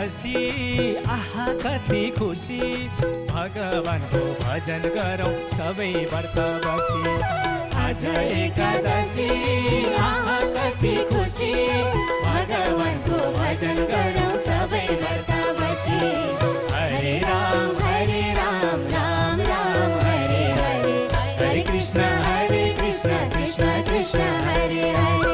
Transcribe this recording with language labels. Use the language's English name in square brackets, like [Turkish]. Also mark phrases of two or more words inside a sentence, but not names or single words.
[Nepali] एकादशी आहा कति खुसी, भगवानको भजन गरौँ सबै व्रत बसी। आज एकादशी आहा कति खुसी, भगवानको भजन गरौँ सबै व्रत बसी। [Sanskrit] हरे राम राम राम हरे हरे, हरे कृष्ण कृष्ण कृष्ण हरे हरे।